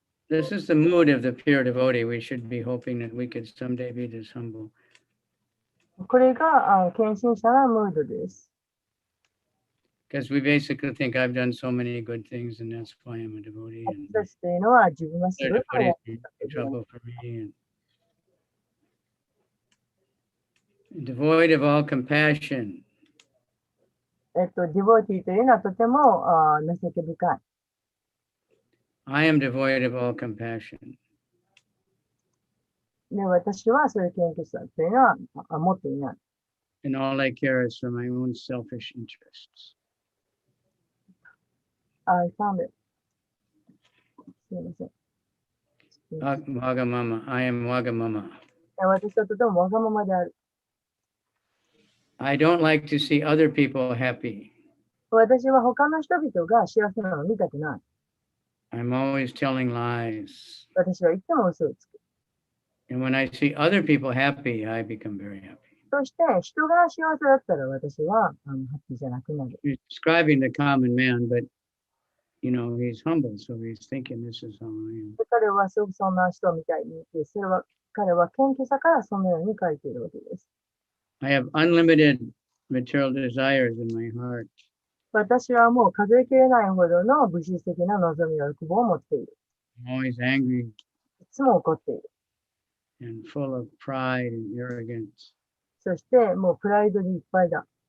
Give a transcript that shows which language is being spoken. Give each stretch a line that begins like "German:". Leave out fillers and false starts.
English: This is the mood of the pure devotee. We should be hoping that we could someday be this humble.
Japanese: これが献身者のムードです。
English: Because we basically think I've done so many good things and that's why I'm a devotee. And
Japanese: 私たちというのは自分はす
English: other
Japanese: ごい
English: devotees are trouble for me. And devoid of all compassion.
Japanese: ディボーティーというのはとても情け深い。
English: I am devoid of all compassion.
Japanese: で、私はそういう謙虚さというのは持っていない。
English: And all I care is for my own selfish interests. I found it.
Japanese: すみません。
English: Wagamama. I am Wagamama.
Japanese: 私はとてもわがままである。
English: I don't like to see other people happy.
Japanese: 私は他の人々が幸せなのを見たくない。
English: I'm always telling lies.
Japanese: 私はいつも嘘をつく。
English: And when I see other people happy, I become very happy.
Japanese: そして人が幸せだったら私はハッピーじゃなくなる。
English: He's describing the common man, but you know, he's humble, so he's thinking this is how I am.
Japanese: 彼はすごくそんな人みたいに言って、彼は謙虚さからそのように書いているわけです。
English: I have unlimited material desires in my heart.
Japanese: 私はもう数えきれないほどの物質的な望みや欲望を持っている。
English: I'm always angry
Japanese: いつも怒っている。
English: and full of pride and arrogance.
Japanese: そしてもうプライドにいっぱいだ。